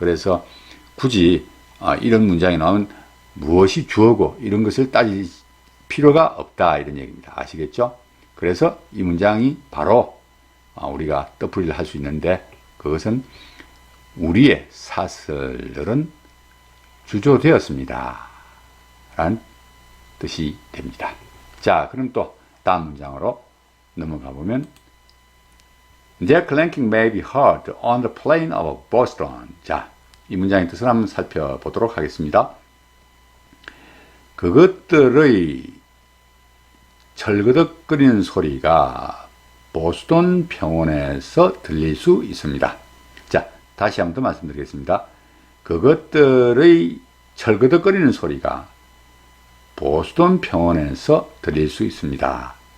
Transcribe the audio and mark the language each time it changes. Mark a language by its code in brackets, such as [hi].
[ko] 그래서 굳이 이런 문장이 나오면 무엇이 주어고 이런 것을 따질 필요가 없다, 이런 얘기입니다. 아시겠죠? 그래서 이 문장이 바로 우리가 뜻풀이를 할 수 있는데, 그것은 우리의 사슬들은 주조되었습니다 라는 뜻이 됩니다. 자, 그럼 또 다음 문장으로 넘어가 보면, [en] Their clanking may be heard on the plain of Boston. [ko] 자, 이 문장의 뜻을 한번 살펴보도록 하겠습니다. 그것들의 철거덕거리는 소리가 보스턴 평원에서 들릴 수 있습니다. 자, 다시 한번 더 말씀드리겠습니다. 그것들의 철거덕거리는 소리가 보스턴 평원에서 들릴 수 있습니다.